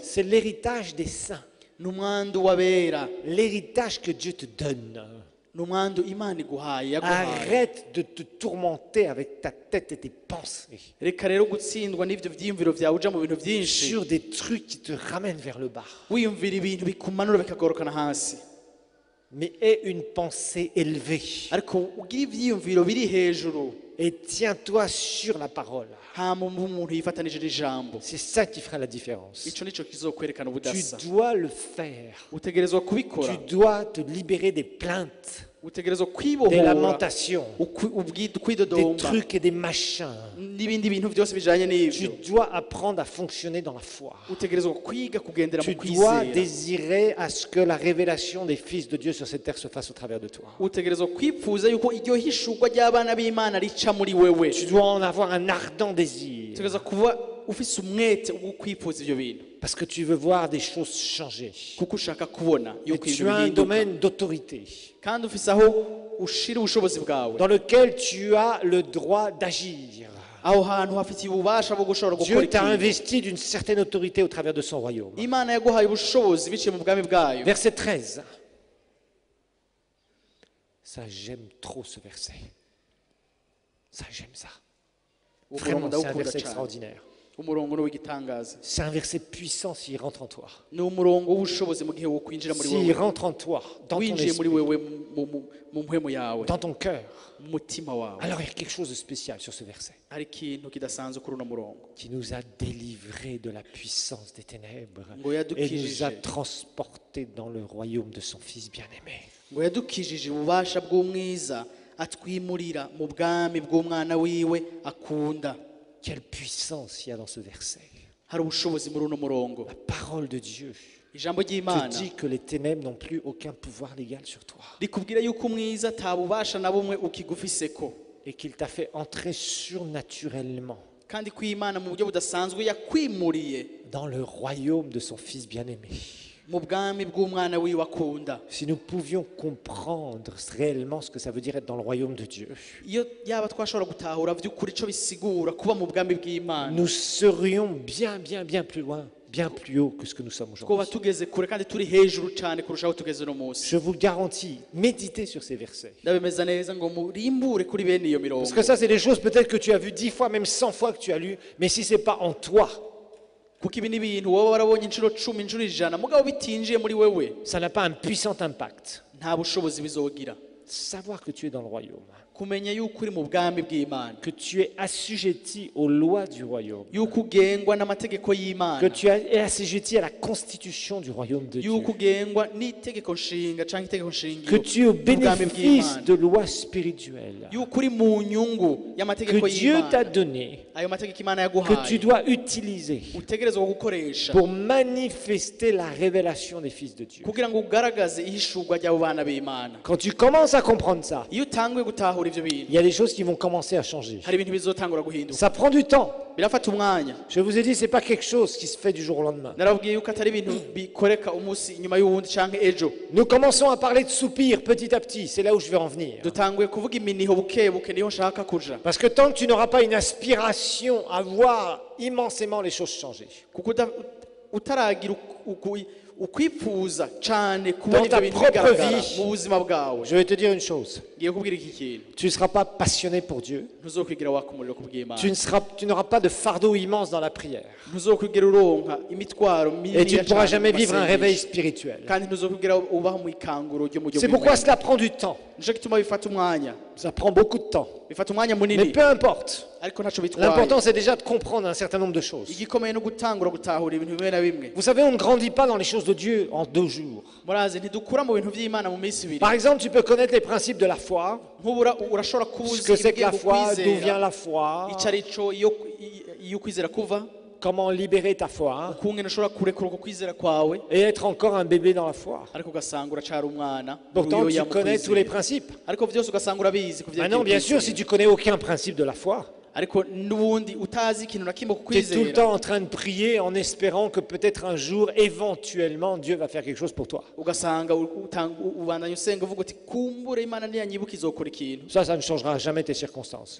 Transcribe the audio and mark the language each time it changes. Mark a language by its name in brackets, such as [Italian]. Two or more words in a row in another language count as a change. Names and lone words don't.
[French] C'est l'héritage des saints, [Rundi] ni umwandu w'abera [French] l'héritage que Dieu te donne. [Rundi] ni umwandu imana iguhaye yaguhaye [French] Arrête de te tourmenter avec ta tête et tes pensées [Rundi] reka rero gutsindwa n'ibyo byiyumviro byawe uja mu bintu byinshi [French] sur des trucs qui te ramènent vers le bas. [Rundi] wiyumvira ibintu bikumanura bikagorokana hasi [French] Mais aie une pensée élevée [Rundi] ariko ugira ibyiyumviro biri hejuru [French] et tiens-toi sur la parole. [Rundi] hama umuntu yifatanije n'ijambo [French] C'est ça qui fera la différence. [Rundi] ico nico kizokwerekana [French] Tu [Rundi] ubudasa [French] dois le faire. [Rundi] utegerezwa kubikora [French] Tu dois te libérer des plaintes, [Rundi] utegerezwa [French] des [Rundi] kwibohora [French] lamentations, des [Rundi] kwidodomba [French] trucs et des machins. [Rundi] n'ibindi bintu byose bijanye [French] Tu [Rundi] n'ivyo [French] dois apprendre à fonctionner dans la foi. [Rundi] utegerezwa kwiga kugendera [French] Tu [Rundi] mu [French] dois [Rundi] kwizera [French] désirer à ce que la révélation des fils de Dieu sur cette terre se fasse au travers de toi. [Rundi] utegerezwa kwipfuza yuko iryo hishurwa ry'abana b'imana rica muri wewe [French] Tu dois en avoir un ardent désir [Rundi] utegerezwa kuba ufise umwete wo kwifuza ivyo bintu [French] parce que tu veux voir des choses changer. [Rundi] kuko ushaka kubona [French] Et [Rundi] yuko [French] tu [Rundi] ibintu [French] as un [Rundi] bihinduka [French] domaine d'autorité [Rundi] kandi ufise aho ushira ubushobozi bwawe [French] dans lequel tu as le droit d'agir. [Rundi] aho hantu hafitiye ububasha bwo gushobora gukora [French] Dieu t'a [Rundi] ikintu [French] investi d'une certaine autorité au travers de son royaume. [Rundi] imana yaguhaye ubushobozi biciye mu bwami bwayo [French] Verset 13. Ça, j'aime trop ce verset. Ça, j'aime ça. Vraiment, c'est un verset extraordinaire. [Rundi] umurongo ni w'igitangaza [French] C'est un verset puissant s'il rentre en toi. [Rundi] ni umurongo w'ubushobozi mu gihe wo kwinjira muri [French] S'il [Rundi] wewe [French] rentre en toi, dans ton [Rundi] winjiye muri [French] esprit, [Rundi] wewe mu mpwemu yawe [French] dans ton cœur, [Rundi] mu mutima wawe [French] alors il y a quelque chose de spécial sur ce verset [Rundi] hari ikintu kidasanzwe kuri uno murongo [French] qui nous a délivrés de la puissance des ténèbres [Rundi] ngo [French] et [Rundi] yadukijije [French] nous a transportés dans le royaume de son Fils bien-aimé. [Rundi] ngo yadukijije ububasha bw'umwiza atwimurira mu bwami bw'umwana wiwe akunda. [French] Quelle puissance il y a dans ce verset. [Rundi] Hari ubushobozi muri uno murongo. [French] La parole de Dieu [Rundi] Ijambo [French] te [Rundi] ry'Imana [French] dit que les ténèbres n'ont plus aucun pouvoir légal sur toi [Rundi] rikubwira yuko umwiza atabubasha na bumwe ukigufiseko, [French] et qu'il t'a fait entrer surnaturellement [Rundi] kandi ko Imana mu buryo budasanzwe yakwimuriye [French] dans le royaume de son Fils bien-aimé. [Rundi] mu bwami bw'umwana wiwe akunda. [French] Si nous pouvions comprendre réellement ce que ça veut dire être dans le royaume de Dieu, [Rundi] Iyo yaba twashobora gutahura by'ukuri ico bisigura kuba mu bwami bw'Imana, [French] nous serions bien plus loin, bien plus haut que ce que nous sommes [Rundi] twoba [French] aujourd'hui. [Rundi] tugeze kure kandi turi hejuru cyane kurushaho tugeze no munsi. [French] Je vous le garantis, méditez sur ces versets. [Rundi] Ndabemeza neza ngo murimbure kuri bene iyo mirongo, [French] Parce que ça, c'est des choses peut-être que tu as vues 10 fois, même 100 fois que tu as lu, mais si ce n'est pas en toi, [Rundi] kuko ibi ni ibintu wowe warabonye inshuro 10 inshuro 100 mugabo bitinjiye muri wewe [French] ça n'a pas un puissant impact. [Rundi] nta bushobozi bizogira. [French] Savoir que tu es dans le royaume, [Rundi] Kumenya yuko uri mu bwami bw'Imana, [French] que tu es assujetti aux lois du royaume, [Rundi] yuko ugengwa n'amategeko [French] que [Rundi] y'Imana, [French] tu es assujetti à la constitution du royaume de Dieu, [Rundi] yuko ugengwa n'itegeko nshinga cyangwa itegeko shingiro [French] que tu es au [Rundi] mu bwami [French] bénéfice [Rundi] bw'Imana, [French] de lois spirituelles [Rundi] yuko uri mu nyungu y'amategeko [French] que Dieu t'a [Rundi] y'Imana, [French] donné, [Rundi] ayo mategeko Imana [French] que tu [Rundi] yaguhaye [French] dois utiliser [Rundi] utegerezwa gukoresha [French] pour manifester la révélation des fils de Dieu. [Rundi] kugira ngo ugaragaze ihishurwa ry'abo bana b'Imana. [French] Quand tu commences à comprendre ça, [Rundi] Iyo utanguye gutahura ivyo [French] il [Rundi] bintu, [French] y a des choses qui vont commencer à changer. [Rundi] hari ibintu bizotangura guhinduka. [French] Ça prend du temps. [Rundi] Birafata umwanya. [French] Je vous ai dit, c'est pas quelque chose qui se fait du jour au lendemain. [Rundi] Narabwiye yuko atari ibintu bikoreka umunsi inyuma y'uwundi canke ejo. [French] Nous commençons à parler de soupir petit à petit, c'est là où je vais en venir. [Rundi] Dutanguye kuvuga iminiho buke buke niho nshaka kuja. [French] Parce que tant que tu n'auras pas une aspiration à voir immensément les choses changer, [Rundi] Kuko utaragira ukwifuza cyane kubona [French] Dans ta [Rundi] ibyo bintu [French] propre [Rundi] bigaragara [French] vie. [Rundi] mu buzima bwawe, [French] je vais te dire une chose, [Rundi] ngiye kubwira iki kintu, [French] tu ne seras pas passionné pour Dieu, [Rundi] ntuzokwigira waka umuriro kubw'Imana, [French] tu n'auras pas de fardeau immense dans la prière, [Rundi] ntuzokwigira uronka imitwaro [French] et tu ne pourras jamais [Rundi] mu [French] vivre un [Rundi] masengesho, [French] réveil spirituel. [Rundi] kandi ntuzokwigira ubaho mu ikanguro ryo mu [French] C'est pourquoi cela prend du temps, [Rundi] nico gituma bifata umwanya, [French] ça prend beaucoup de temps, [Rundi] bifata umwanya [French] mais [Rundi] munini, [French] peu importe. [Rundi] ariko ntaco bitwaye. [French] L'important c'est déjà de comprendre un certain nombre de choses. [Rundi] Igikomeye no gutangura gutahura ibintu bimwe na bimwe. [French] Vous savez, on ne grandit pas dans les choses de Dieu en 2 jours. [Rundi] Murazi ntidukura mu bintu by'Imana mu minsi ibiri. [French] Par exemple, tu peux connaître les principes de la foi, [Rundi] Nk'ubura urashobora [French] ce [Rundi] kubuza [French] que c'est que la [Rundi] ibyo [French] foi, d'où vient [Rundi] kwizera, [French] la foi, [Rundi] icyo ari cyo iyo kwizera kuva, [French] comment libérer ta foi [Rundi] ukungene ushobora kurekura uko kwizera kwawe, [French] et être encore un bébé dans la foi. [Rundi] ariko ugasanga uracara umwana [French] Pourtant, tu [Rundi] uruyoya mu [French] connais tous les [Rundi] kwizera. [French] principes. [Rundi] Ariko byose ugasanga urabizi ku [French] Maintenant, bien sûr, si tu connais aucun principe de la foi, [Rundi] ariko n'ubundi utazi ikintu na kimwe ku [French] tu es tout le [Rundi] kwizera, [French] temps en train de prier en espérant que peut-être un jour, éventuellement, Dieu va faire quelque chose pour toi. [Rundi] ugasanga ubandanya usenga uvuga uti kumbure Imana niyanyibuka izokora ikintu. [French] Ça ne changera jamais tes circonstances.